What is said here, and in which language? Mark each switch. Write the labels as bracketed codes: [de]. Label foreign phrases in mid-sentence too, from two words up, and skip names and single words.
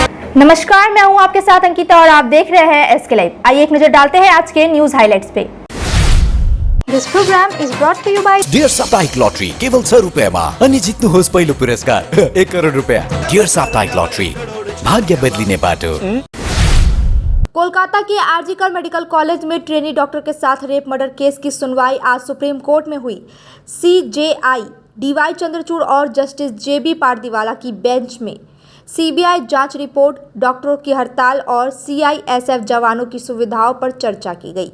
[hi] नमस्कार, मैं हूं आपके साथ अंकिता और आप देख रहे हैं एसके लाइव। आइए एक नजर डालते हैं आज के [en] news highlights [hi] पे। [en] This program is brought to you by [ne] डियर साप्ताहिक लॉटरी केवल 100 रुपयामा अनि जित्नुहोस् पहिलो पुरस्कार 1 करोड रुपया। डियर साप्ताहिक लॉटरी, भाग्य बदलिने बाटो। [hi] कोलकाता के आरजीकर मेडिकल कॉलेज में [en] trainee doctor [hi] के साथ [en] rape murder case [hi] की सुनवाई आज सुप्रीम कोर्ट में हुई। सीजेआई डीवाई चंद्रचूड़ और जस्टिस जेबी पारदीवाला की बेंच में सीबीआई जांच रिपोर्ट, डॉक्टरों की हड़ताल और सीआईएसएफ जवानों की सुविधाओं पर चर्चा की गई।